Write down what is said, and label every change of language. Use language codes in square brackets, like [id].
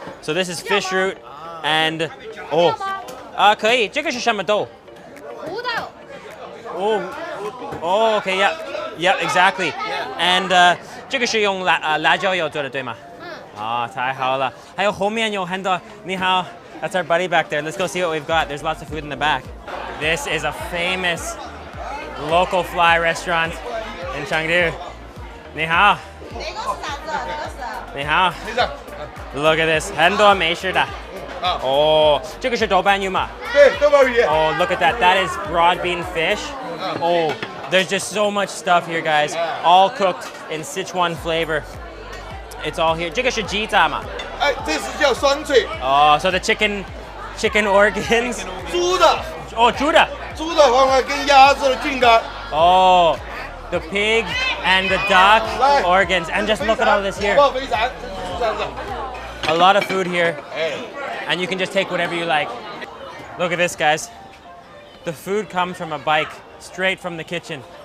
[en] So this is fish root and oh [zh] 可以，这个是什么豆？胡豆。 [en] Oh, okay, yeah, exactly. [zh] And 这个是用辣椒油做的，对吗？太好了。还有后面有很多。你好 [en] That's our buddy back there. Let's go see what we've got. There's lots of food in the back. This is a famous local fly restaurant in Chengdu. [zh] 你好。你好。 [en] Look at this. [zh] 很多美食的。哦，这个是豆瓣鱼吗？对，豆瓣鱼。 [en] Oh, look at that. That is broad bean fish. Oh, there's just so much stuff here, guys. All cooked in Sichuan flavor. It's all here. [zh] 这个是鸡杂嘛？哎，这是叫酸脆， [en] Oh, so the chicken organs. [zh] 猪的，哦，猪的。猪的方法跟鸭子的菌干。 [en] Oh, the pig and the duck organs. And just look at all this here. [zh] 火爆肥肠，猪肠子。 [en] A lot of food here, and you can just take whatever you like. Look at this, guys. The food comes from a bike, straight from the kitchen.